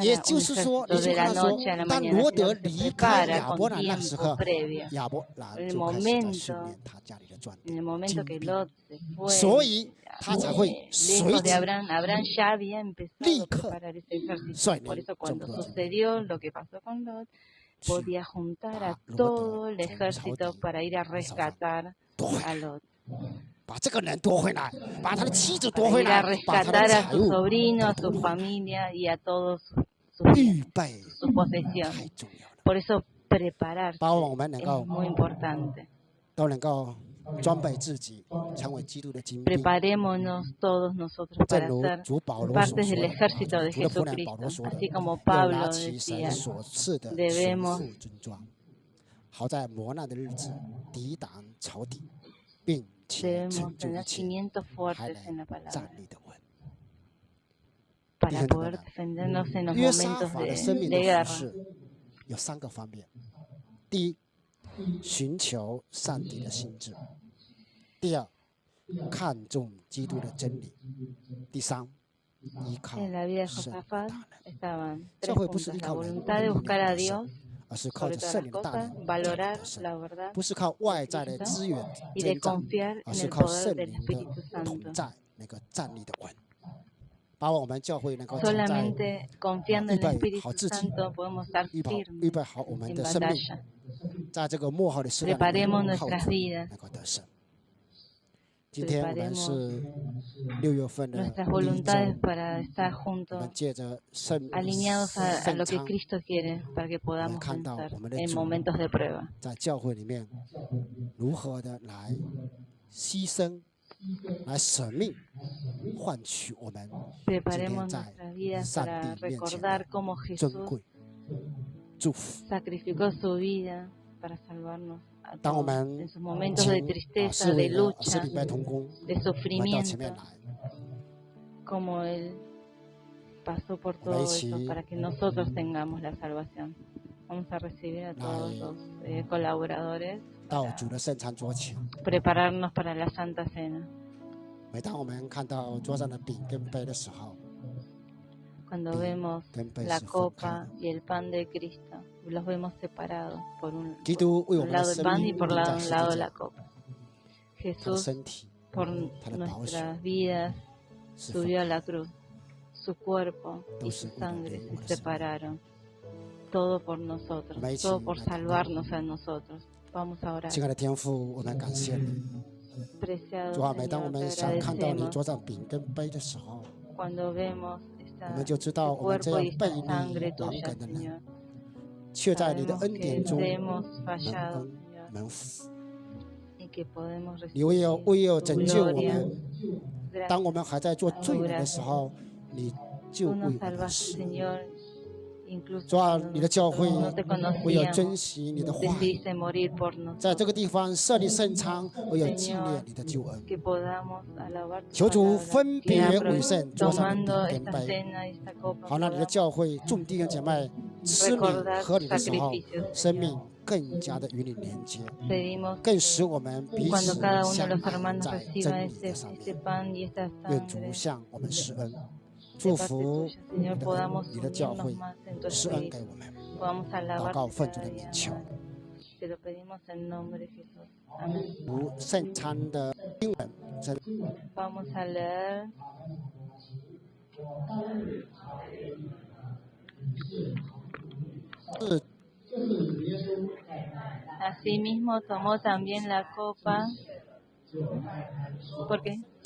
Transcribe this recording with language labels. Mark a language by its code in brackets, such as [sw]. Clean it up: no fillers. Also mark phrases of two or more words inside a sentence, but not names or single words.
[zh] 也就是说，你就看说，当罗德离开亚伯兰那时候，亚伯兰就开始在训练他家里的壮丁、精兵，所以他才会随即立刻率领众多精兵。 [es] podía juntar a todo el ejército para ir a rescatar a Lot. [zh] 把这个人夺回来，把他的妻子夺回来，把他的财物夺回来。预备太重要了。 [es] Por eso prepararse [zh] 把我们能 [es] es [zh] 够 [es] muy importante. [zh] 都能够装备自己，成为基督的精兵。 [es] Preparémonos todos nosotros [zh] 正 [es] para [zh] 如 [es] ser [zh] 主保罗所 [es] partes [zh] 说 [es] del [zh] 的， [es] ejército de [zh] 主的仆人保 [es] Jesucristo, [zh] 罗说的， [es] así como [zh] 要 [es] Pablo [zh] 拿起神 [es] decía. [zh] 所赐的全 [es] Debemos [zh] 副军装，好在磨难的日子抵挡仇敌，并且 [es] Debemos [zh] 成就一 [es] tener [zh] 切， [es] cimientos [zh] 还 [es] fuertes en la [zh] 能 [es] palabra [zh] 站立得稳。 [es] para poder defendernos en los [zh] 约沙 [es] momentos [zh] 法的生命 [es] de [zh] 的 [es] guerra. [zh] 服事有3个方面：第一，寻求上帝的心智；第二，看重基督的真理；第三，依靠 [es] En la vida de [zh] 圣灵的 [es] Josafat [zh] 大能。 [es] estaban [zh] 教 [es] tres [zh] 会不是 [es] puntos: [zh] 依 [es] la [zh] 靠人 [es] voluntad de buscar a [zh] 的 [es] Dios [zh] 而是靠 [es] sobre [zh] 着 [es] todas [zh] 圣 [es] las [zh] 灵的大 [es] cosas, [zh] 能 [es] valorar [zh] 得胜， [es] la verdad [zh] 不是靠外在的 [es] Espíritu [zh] 资源 [es] y de [zh] 增长， [es] confiar [zh] 而 [es] en [zh] 是 [es] el [zh] 靠 [es] poder [zh] 圣 [es] del [zh] 灵的 [es] Espíritu [zh] 同 [es] Santo. [zh] 在那个站立的稳，把我们教会能够站在 [es] Solamente confiando en el [zh] 预备好 [es] Espíritu [zh] 自己， [es] Santo podemos estar [zh] 预 [es] firmes [zh] 备好我们 [es] en [zh] 的生命， [es] batalla. [zh] 在这个末后的时代里面 [es] Preparemos [zh] 靠 [es] nuestras [zh] 主 [es] vidas. [zh] 能够得胜。今天我们是6月份的 [es] Nuestras [zh] 第一 [es] voluntades [zh] 周， [es] para estar [zh] 我们 [es] juntos, [zh] 借着圣 [es] alineados a [zh] 圣 [es] lo que [zh] 餐， [es] Cristo quiere, para que podamos [zh] 看到 [es] vencer [zh] 我们的 [es] en [zh] 主 [es] momentos de prueba. [zh] 在教会里面如何的来牺牲、来舍命，换取我们 [es] Preparemos [zh] 在 [es] nuestras vidas [zh] 上 [es] para [zh] 帝面前 [es] recordar [zh] 的 [es] cómo [zh] 尊 [es] Jesús [zh] 贵祝福。 [es] sacrificó su vida para salvarnos a [zh] 当我 [es] todos [zh] 们 [es] en sus momentos [zh] 请 [es] de tristeza, [zh] 侍 [es] de [zh] 卫的使 [es] lucha, [zh] 礼拜同工， [es] de [zh] 我们到前面 [es] sufrimiento, [zh] 来， [es] como Él pasó por Hola, todo Ichi. eso para que nosotros tengamos la salvación. Vamos a recibir a todos los colaboradores [zh] 到主的圣餐桌前。 [es] prepararnos para la Santa Cena. [zh] 每当我们看到桌上的饼跟杯的时候， [es] Cuando Sí, vemos tempeh la se copa enfocan. y el pan de Cristo, los vemos separados por un [zh] 基督为我 [es] un [zh] 们的 [es] lado el [zh] 生 [es] pan y [zh] 命 [es] por [zh] 钉在 [es] un [zh] 十 [es] lado [zh] 字 [es] la [zh] 架， [es] copa. [zh] 他的 [es] Jesús, [zh] 身体 [es] por [zh] 他的宝血 [es] nuestras vidas, [zh] 是否 [es] subió a la cruz. Su cuerpo y Todo su se sangre unió, se Señor. separaron. Todo por nosotros, Amén, todo sí, por amén. salvarnos a nosotros. Vamos a orar. [zh] 亲爱的天父，我们感谢你。 [es] Preciado [zh] 主啊，每当我 [es] Señor, [zh] 们 [es] te [zh] 想看到你 [es] agradecemos [zh] 桌上饼跟杯的时候， [es] cuando vemos [zh] 我们就知 [es] este [zh] 道我们这 [es] cuerpo [zh] 样 [es] y [zh] 背 [es] esta [zh] 逆 [es] sangre [zh] 顽 [es] tuya, [zh] 梗的人， [es] Señor. [zh] 却在你的 [es] Sabemos [zh] 恩 [es] que [zh] 典中 [es] hemos [zh] 蒙 [es] fallado, [zh] 恩 [es] Señor, [zh] 蒙福。 [es] y que podemos [zh] 你唯有 [es] recibir [zh] 拯 [es] tu [zh] 救我 [es] gloria. [zh] 们，当 [es] Gracias. [zh] 我们还在做罪人的时候，你就 [es] Tú [zh] 为 [es] nos [zh] 我们 [es] salvaste, [zh] 死， [es] Señor, incluso [zh] 主啊，你的教会 [es] no te [zh] 唯有 [es] conocíamos, [zh] 珍惜你的话语， [es] decidiste morir por [zh] 在这 [es] nosotros. [zh] 个地方设立圣餐，唯有纪 [es] Señor, [zh] 念你的救恩。 [es] que podamos alabar tu [zh] 求主 [es] palabra, [zh] 分 [es] que [zh] 别为圣桌上的饼 [es] tomando [zh] 跟 [es] esta [zh] 杯， [es] cena y esta copa [zh] 好让你的 [es] podamos [zh] 教会众弟兄姐妹吃你 [es] recordar [zh] 喝 [es] tus [zh] 你的时候， [es] sacrificios, [zh] 生 [es] Señor. [zh] 命更加的与你连接， [es] Pedimos [zh] 更使我们彼 [es] cuando [zh] 此 [es] cada uno de [zh] 相 [es] los [zh] 爱 [es] hermanos [zh] 在 [es] reciba [zh] 真理的上 [es] este [zh] 面。 [es] pan y esta [zh] 愿主 [es] sangre [zh] 向我们施恩， [es] de [zh] 祝 [es] parte [zh] 福 [es] tuya, [zh] 你 [es] Señor, [zh] 的 [es] podamos [zh] 你的教 [es] unirnos [zh] 会， [es] más en tu [zh] 施恩给 [es] espíritu, [zh] 我们。 [es] podamos [zh] 祷告 [es] alabarte [zh] 奉主 [es] cada [zh] 的名 [es] día [zh] 求。 [es] más. Te lo pedimos en nombre de Jesús. Amén. [zh] 读圣餐的经文，这 [es] Vamos a leer Asimismo tomó también la copa. ¿Por qué?